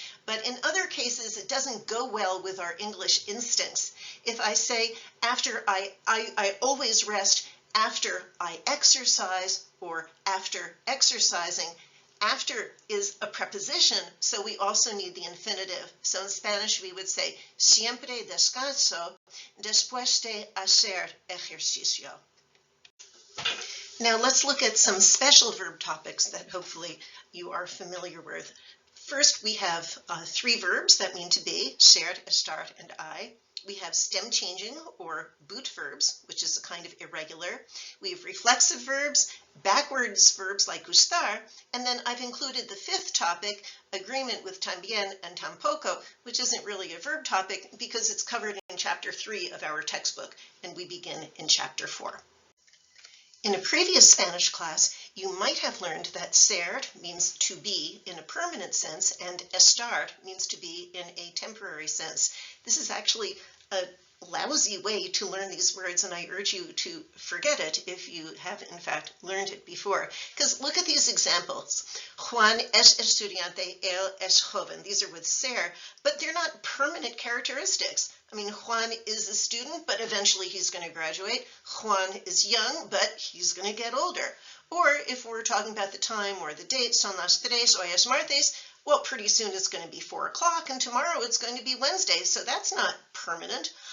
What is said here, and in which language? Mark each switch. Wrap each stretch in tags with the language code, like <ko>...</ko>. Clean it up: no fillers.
<en>But in other cases, it doesn't go well with our English instincts. If I say, after I always rest after I exercise, or after exercising, after is a preposition, so we also need the infinitive. So in Spanish, we would say,</en> <es>siempre descanso después de hacer ejercicio.</es> <en>Now let's look at some special verb topics that hopefully you are familiar with. First, we have three verbs that mean to be, ser, estar, and I. We have stem changing or boot verbs, which is a kind of irregular. We have reflexive verbs, backwards verbs like gustar, and then I've included the fifth topic, agreement with también and tampoco, which isn't really a verb topic because it's covered in chapter 3 of our textbook, and we begin in chapter 4. In a previous Spanish class, you might have learned that ser means to be in a permanent sense and estar means to be in a temporary sense. This is actually a lousy way to learn these words, and I urge you to forget it if you have in fact learned it before. Because look at these examples.</en> <es>Juan es estudiante, él es joven.</es> <en>These are with ser, but they're not permanent characteristics. I mean, Juan is a student, but eventually he's going to graduate. Juan is young, but he's going to get older. Or if we're talking about the time or the date,</en> <es>son las tres, hoy es martes,</es> <en>well, pretty soon it's going to be 4 o'clock, and tomorrow it's going to be Wednesday, so that's not permanent.</en>